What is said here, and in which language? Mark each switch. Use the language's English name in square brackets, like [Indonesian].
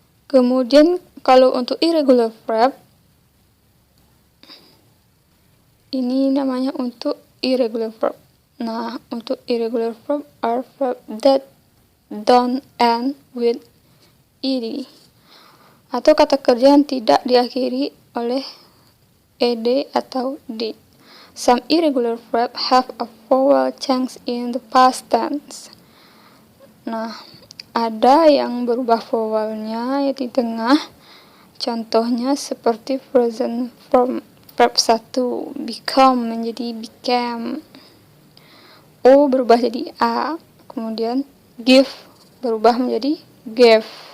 [Indonesian] Kemudian kalau untuk irregular verb, ini namanya untuk irregular verb. Nah, untuk [English] irregular verb are verb that don't end with ed, [Indonesian] atau kata kerja yang tidak diakhiri oleh ed atau did. [English] Some irregular verb have a vowel change in the past tense. [Indonesian] Nah, ada yang berubah vowelnya ya di tengah. Contohnya seperti present form verb 1, become menjadi became. O berubah jadi a. Kemudian give berubah menjadi gave.